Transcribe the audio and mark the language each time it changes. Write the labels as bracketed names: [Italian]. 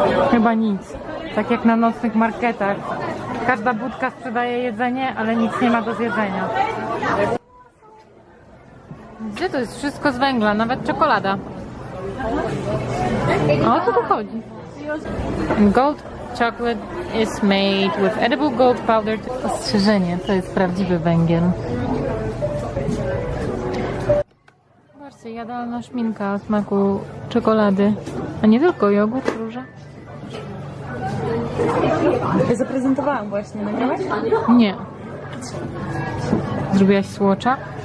[Polish] Chyba nic. Tak jak na nocnych marketach. Każda budka sprzedaje jedzenie, ale nic nie ma do zjedzenia. Gdzie to jest? Wszystko z węgla, nawet czekolada. O co tu chodzi? [English] Gold chocolate is made with edible gold powder. [Polish] Ostrzeżenie, to jest prawdziwy węgiel. Zobaczcie, jadalna szminka o smaku czekolady. A nie tylko jogurt, róża. Ja zaprezentowałam właśnie, nagrałaś? Nie. Zrobiłaś słocza?